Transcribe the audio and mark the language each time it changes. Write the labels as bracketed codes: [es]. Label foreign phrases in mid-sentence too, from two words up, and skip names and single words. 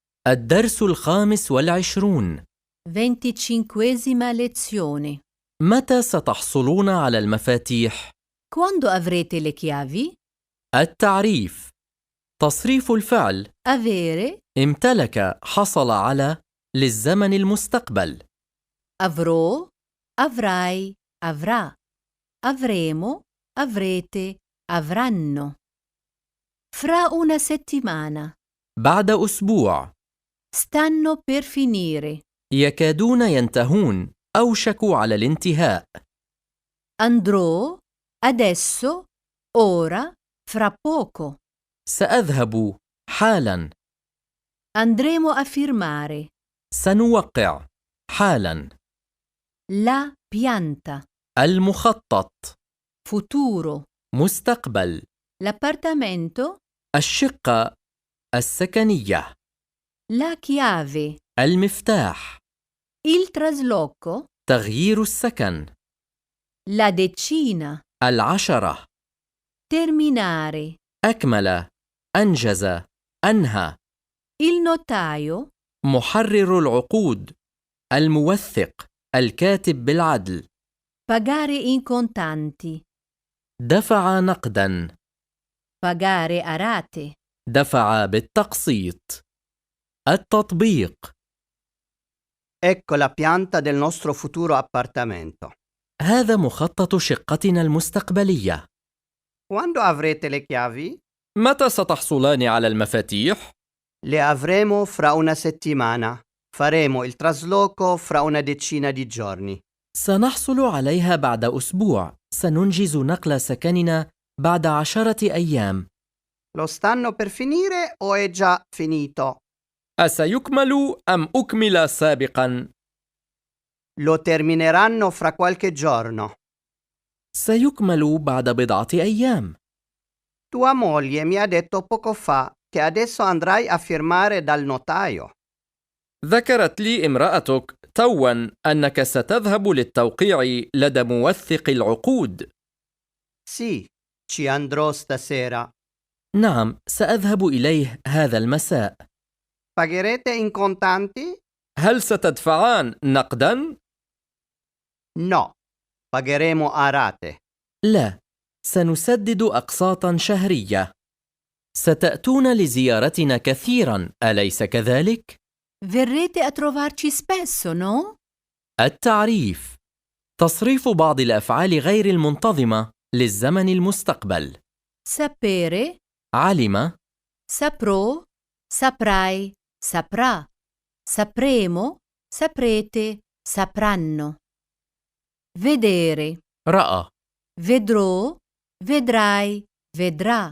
[ar] الدرس 25. [it] 25esima lezione. [ar] متى ستحصلون على المفاتيح؟ [it] Quando avrete le chiavi? [ar] التعريف. تصريف الفعل [it] Avere, [ar] امتلك، حصل على، للزمن المستقبل. [it] avrò, avrai, avrà. Avremo, avrete, avranno. Fra una settimana. [ar] بعد أسبوع. [it] Stanno per finire. [ar] يكادون ينتهون، أوشكوا على الانتهاء. [it] Andrò, adesso, ora, fra poco. [ar] سأذهب حالا. [it] Andremo a firmare. [ar] سنوقع حالا. [it] La pianta. [ar] المخطط. [it] Futuro. [ar] مستقبل. [it] L'appartamento. [ar] الشقة السكنية. [it] La chiave. [ar] المفتاح. [it] Il trasloco. [ar] تغيير السكن. [it] La decina. [ar] 10. [it] Terminare. [ar] أكمل، أنجز، أنهى. [it] Il notaio. [ar] محرر العقود، الموثق، الكاتب بالعدل. [it] Pagare in contanti. [ar] دفع نقدا. [it] Pagare a rate. [ar] دفع بالتقسيط. التطبيق. [it] Ecco la pianta del nostro futuro appartamento. [ar] هذا مخطط شقتنا المستقبلية. [it] Quando avrete le chiavi? [ar] متى ستحصلان على المفاتيح؟ [it] Le avremo fra una settimana. Faremo il trasloco fra una decina di giorni. [ar] سنحصل عليها بعد أسبوع. سننجز نقل سكننا بعد 10 أيام. [it] Lo stanno per finire o è già finito? [ar] أسيكمل أم أكمل سابقا؟ [it] Lo termineranno fra qualche giorno. [ar] سيكمل بعد بضعة أيام. [it] Tua moglie mi ha detto poco fa che adesso andrai a firmare dal notaio. [ar] ذكرت لي امرأتك توا أنك ستذهب للتوقيع لدى موثق العقود. [it] Sì, ci andrò stasera. [ar] نعم، سأذهب إليه هذا المساء. [it] Pagherete in contanti? [ar] هل ستدفعان نقدا؟ [it] No, pagheremo a rate. [ar] لا، سنسدد أقساطا شهرية. ستأتون لزيارتنا كثيرا، أليس كذلك؟ [it] Verrete a trovarci spesso, no? [ar] التعريف. تصريف بعض الأفعال غير المنتظمة للزمن المستقبل. [it] Sapere. [ar] علم. [it] Saprò. Saprai. Saprà. Sapremo. Saprete. Sapranno. Vedere. [ar] رأى. [it] Vedrò. Vedrai. Vedrà.